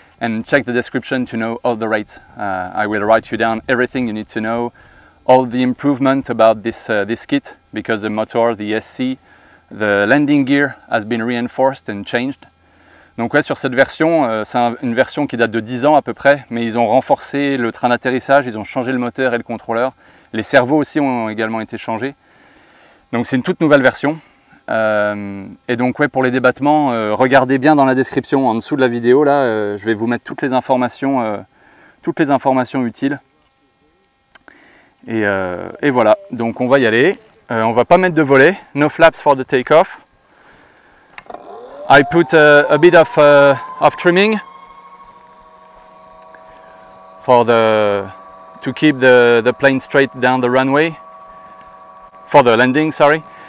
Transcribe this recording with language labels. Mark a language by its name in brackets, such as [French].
[English] And check the description to know all the rates. I will write you down everything you need to know, all the improvement about this kit, because the motor, the SC, the landing gear has been reinforced and changed. [French] Donc ouais, sur cette version, c'est une version qui date de 10 ans à peu près, mais ils ont renforcé le train d'atterrissage, ils ont changé le moteur et le contrôleur. Les cerveaux aussi ont également été changés. Donc c'est une toute nouvelle version. Et donc ouais, pour les débattements, regardez bien dans la description en dessous de la vidéo là, je vais vous mettre toutes les informations utiles. Et voilà, donc on va y aller. On va pas mettre de volet, [English] no flaps for the takeoff. I put a bit of trimming for to keep the plane straight down the runway for the landing, sorry.